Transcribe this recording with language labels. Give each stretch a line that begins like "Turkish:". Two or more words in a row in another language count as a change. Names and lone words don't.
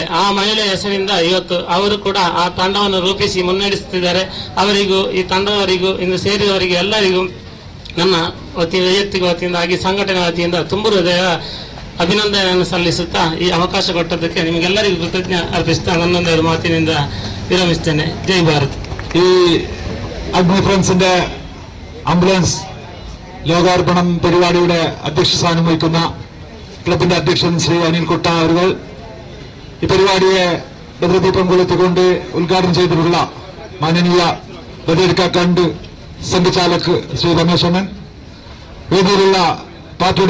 Kannada: ಆ ಮಹಿಳೆ ಹೆಸರಿಂದ ಇವತ್ತು ಅವರು ಕೂಡ ಆ ತಂಡವನ್ನು ರೂಪಿಸಿ ಮುನ್ನಡೆಸುತ್ತಿದ್ದಾರೆ. ಅವರಿಗೂ ಈ ತಂಡದವರಿಗೂ ಇಂದು ಸೇರಿದವರಿಗೆ ಎಲ್ಲರಿಗೂ ನನ್ನ ವೈಯಕ್ತಿಕ ವತಿಯಿಂದ ಹಾಗೆ ಸಂಘಟನೆ ವತಿಯಿಂದ ತುಂಬ ಹೃದಯ ಅಭಿನಂದನೆಯನ್ನು ಸಲ್ಲಿಸುತ್ತಾ ಈ ಅವಕಾಶ ಕೊಟ್ಟದ್ದಕ್ಕೆ ನಿಮಗೆಲ್ಲರಿಗೂ ಕೃತಜ್ಞ ಅರ್ಪಿಸುತ್ತಾ ನನ್ನೊಂದೆರಡು ಮಾತಿನಿಂದ ವಿರಮಿಸ್ತೇನೆ. ಜೈ ಭಾರತ್.
Malayalam: ഈ അഗ്നി ഫ്രണ്ട്സിന്റെ ആംബുലൻസ് ലോകാർപ്പണം പരിപാടിയുടെ അധ്യക്ഷ സ്ഥാനം വഹിക്കുന്ന ക്ലബിന്റെ അധ്യക്ഷൻ ശ്രീ അനിൽ കുട്ട അവർ ഈ പരിപാടിയെ ഭദ്രദീപം കൊളുത്തിക്കൊണ്ട് ഉദ്ഘാടനം ചെയ്തിട്ടുള്ള മാനനീയ ബദേർക്കണ്ട് സംഘചാലക് ശ്രീ രമേശണ്ണൻ, വേദിയിലുള്ള പാർട്ടിയുടെ